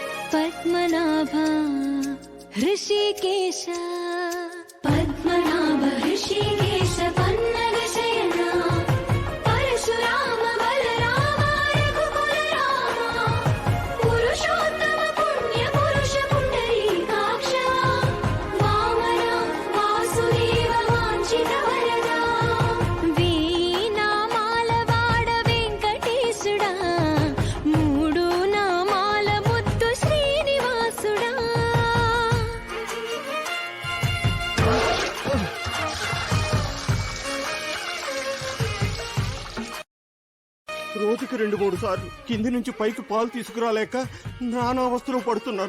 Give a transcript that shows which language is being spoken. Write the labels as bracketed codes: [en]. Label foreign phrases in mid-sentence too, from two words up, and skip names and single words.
[sa] पद्मनाभ ऋषिकेश पद्मनाभ ऋषिकेश पन्नगशयना परशुराम बलराम रघुकुल राम पुरुषोत्तम पुण्य पुरुष पुण्डरीकाक्ष वामन वासुदेव वाञ्छित वरदा [te] వీణామాల వాడ వెంకటేశుడా మూడు నామాల ముద్దు శ్రీనివాసుడా రోజుకి 2-3 సార్లు కింది నుంచి పైకి పాలు తీసుకురాలేక నానా అవస్థలో పడుతున్నాను.